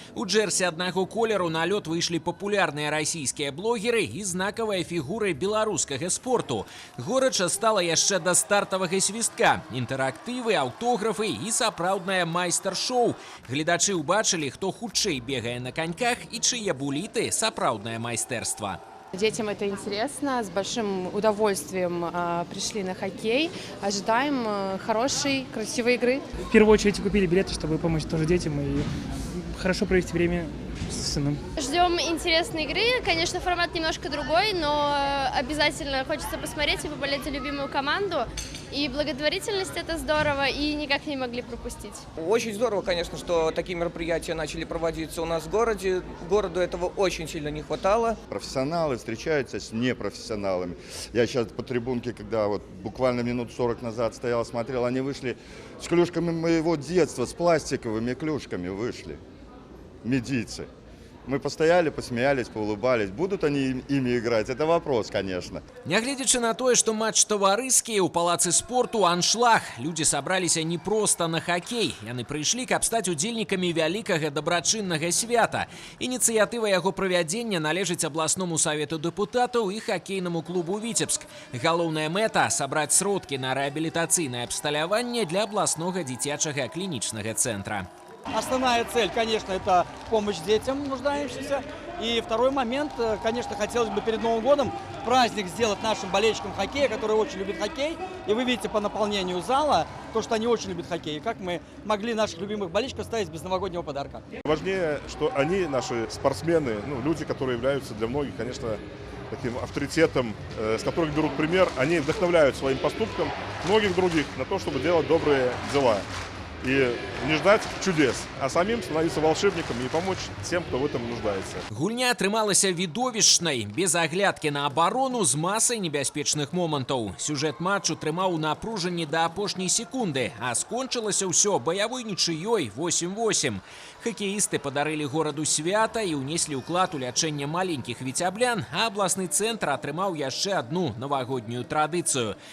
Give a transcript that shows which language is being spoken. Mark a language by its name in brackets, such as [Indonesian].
[Belarusian] У джерсі аднаго колеру на лёд выйшлі папулярныя расійскія блогеры і знакавыя фігуры беларускага спорту. Горача стала яшчэ да стартавага свістка. Інтэрактывы, аўтографы і сапраўднае майстар-шоу. Гледачы ўбачылі, хто хутчэй бегае на каньках і чые буліты сапраўдныя майстэрства. [Russian] Детям это интересно, с большим удовольствием пришли на хоккей. Ожидаем хорошей, красивой игры. В первую очередь купили билеты, чтобы помочь тоже детям и хорошо провести время с сыном. Ждем интересной игры. Конечно, формат немножко другой, но обязательно хочется посмотреть и поболеть за любимую команду. И благотворительность – это здорово, и никак не могли пропустить. Очень здорово, конечно, что такие мероприятия начали проводиться у нас в городе. Городу этого очень сильно не хватало. Профессионалы встречаются с непрофессионалами. Я сейчас по трибунке, когда вот буквально минут 40 назад стоял, смотрел, они вышли с клюшками моего детства, с пластиковыми клюшками вышли. Медийцы. Мы постояли, посмеялись, поулыбались. Будут они ими играть? Это вопрос, конечно. [Belarusian] Нягледзячы на тое, што матч таварыскі, у палацы спорту аншлаг. Людзі сабраліся не проста на хакей. Яны прыйшлі, каб стаць удзельнікамі вялікага дабрачыннага свята. Ініцыятыва яго правядзення належыць абласному савету дэпутатаў і хакейнаму клубу «Віцебск». Галоўная мэта – сабраць сродкі на рэабілітацыйнае абсталяванне для абласнога дзіцячага клінічнага цэнтра. [Russian] Основная цель, конечно, это помощь детям нуждающимся. И второй момент, конечно, хотелось бы перед Новым годом праздник сделать нашим болельщикам хоккея, которые очень любят хоккей. И вы видите по наполнению зала, то, что они очень любят хоккей. И как мы могли наших любимых болельщиков оставить без новогоднего подарка. Важнее, что они, наши спортсмены, люди, которые являются для многих, конечно, таким авторитетом, с которых берут пример, они вдохновляют своим поступком многих других на то, чтобы делать добрые дела. И не ждать чудес, а самим становиться волшебником и помочь тем, кто в этом нуждается. [Belarusian] Гульня атрымалася відовішчнай, без аглядкі на абарону з масай небяспечных момантаў. Сюжэт матчу трымаў у напружанні да апошняй секунды, а скончылася ўсё баявой нічыёй 8-8. Хакеісты падарылі гораду свята і ўнеслі ўклад у лячэнне маленькіх віцяблян, а абласны цэнтр атрымаў яшчэ адну навагоднюю традыцыю.